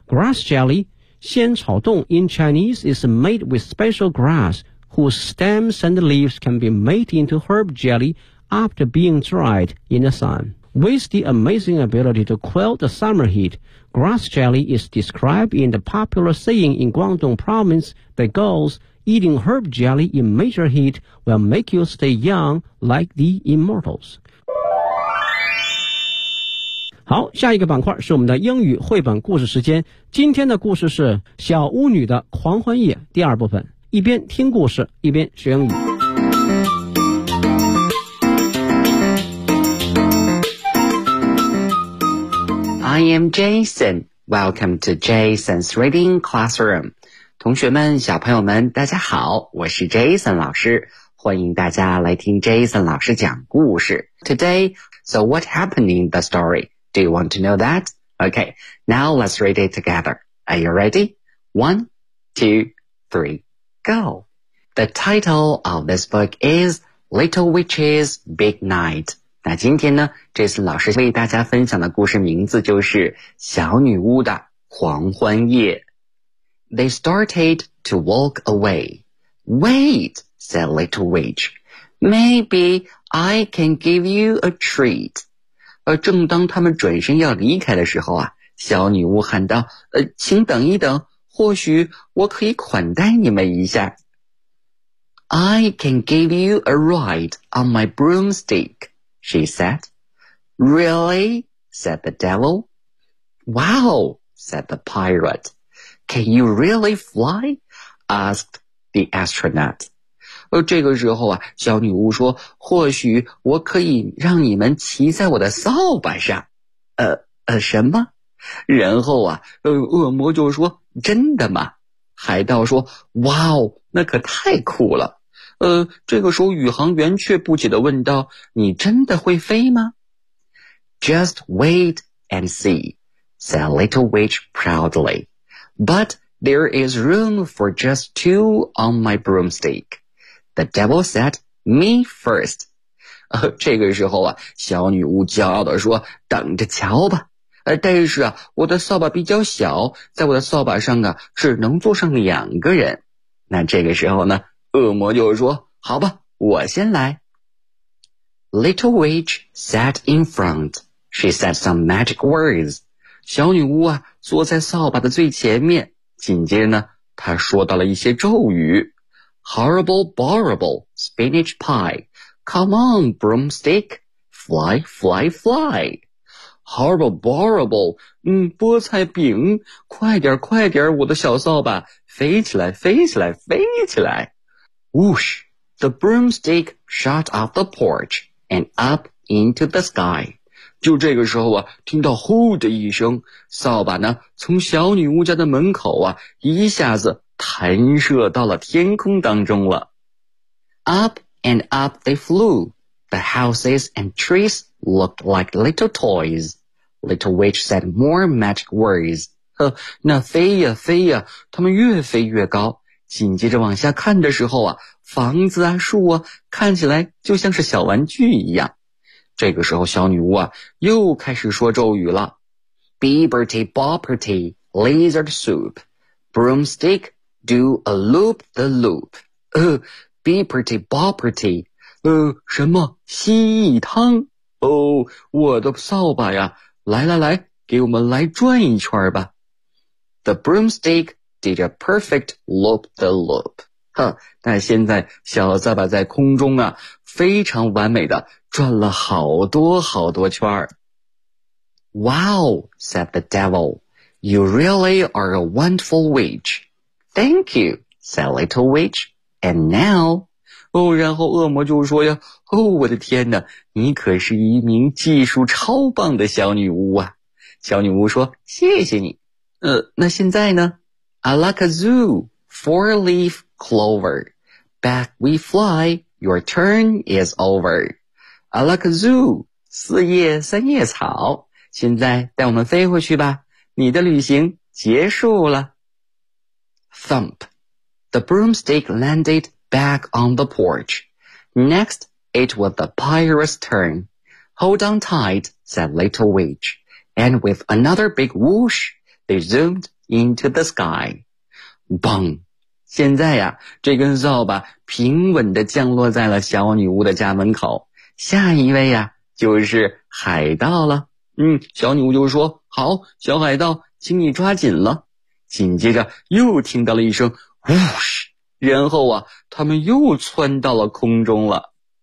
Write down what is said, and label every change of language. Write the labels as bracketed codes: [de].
[en] Grass jelly, 仙草冻 in Chinese, is made with special grass whose stems and leaves can be made into herb jellyAfter being dried in the sun. With the amazing ability to quell the summer heat, grass jelly is described in the popular saying in Guangdong province that goes, eating herb jelly in major heat will make you stay young like the immortals. [zh] 好，下一个板块是我们的英语绘本故事时间。今天的故事是小巫女的狂欢夜第二部分。一边听故事，一边学英语。 [en] I am Jason. Welcome to Jason's Reading Classroom. [zh] 同学们，小朋友们，大家好，我是 Jason 老师，欢迎大家来听 Jason 老师讲故事。 [en] Today, so what happened in the story? Do you want to know that? Okay, now let's read it together. Are you ready? One, two, three, go. The title of this book is Little Witches, Big Night. [zh] 那今天呢 ,Jason 老师为大家分享的故事名字就是小女巫的黄昏夜。 [en] They started to walk away. Wait, said Little Witch. Maybe I can give you a treat. [zh] 而正当他们转身要离开的时候啊，小女巫喊道请等一等，或许我可以款待你们一下。 [en] I can give you a ride on my broomstick. She said. Really? said the devil. Wow, said the pirate. Can you really fly? asked the astronaut. [zh] 这个时候啊，小女巫说，或许我可以让你们骑在我的扫把上。什么？然后啊，恶魔就说，真的吗？海盗说，哇哦，那可太酷了。这个时候宇航员却不解地问道，你真的会飞吗？ [en] Just wait and see, said Little Witch proudly. But there is room for just two on my broomstick. The devil said, me first. [zh] 这个时候啊，小女巫骄傲地说，等着瞧吧。但是啊，我的扫把比较小，在我的扫把上啊，只能坐上两个人。那这个时候呢，恶魔就说，好吧，我先来。 [en] Little witch sat in front. She said some magic words. [zh] 小女巫啊，坐在扫把的最前面。紧接着呢，她说到了一些咒语。 [en] Horrible, horrible, spinach pie. Come on, broomstick. Fly, fly, fly. Horrible, horrible, [zh] 菠菜饼。快点快点我的小扫把。飞起来飞起来飞起来。 [en] Whoosh, the broomstick shot off the porch and up into the sky. [zh] 就这个时候啊，听到呼的一声，扫把呢从小女巫家的门口啊一下子弹射到了天空当中了。 [en] Up and up they flew. The houses and trees looked like little toys. Little witch said more magic words. [zh] 那飞呀飞呀，他们越飞越高。紧接着往下看的时候啊，房子啊树啊看起来就像是小玩具一样。这个时候小女巫啊又开始说咒语了。 [en] Beberty bopperty, lizard soup, broomstick,Do a loop the loop. Beeperty bopperty. [zh] 什么蜥蜴汤。我的扫把呀。来来来给我们来转一圈吧。 [en] The broomstick did a perfect loop the loop. [zh] 那现在小扫把在空中啊非常完美的转了好多好多圈。 [en] Wow, said the devil. You really are a wonderful witch. Thank you, said Little Witch. And now, [zh] 然后恶魔就说呀，我的天哪，你可是一名技术超棒的小女巫啊。小女巫说，谢谢你。那现在呢 [en] ?I like a zoo, four-leaf clover. Back we fly, your turn is over. I like a zoo, [zh] 4叶3叶草。现在带我们飞回去吧，你的旅行结束了。 [en] Thump. The broomstick landed back on the porch. Next, it was the pirate's turn. Hold on tight, said Little Witch. And with another big whoosh, they zoomed into the sky. Bung. [zh] 现在呀，这根扫把平稳地降落在了小女巫的家门口。下一位呀，就是海盗了。小女巫就说，好，小海盗，请你抓紧了。紧接着又听到了一声呼噓，然后啊他们又窜到了空中了。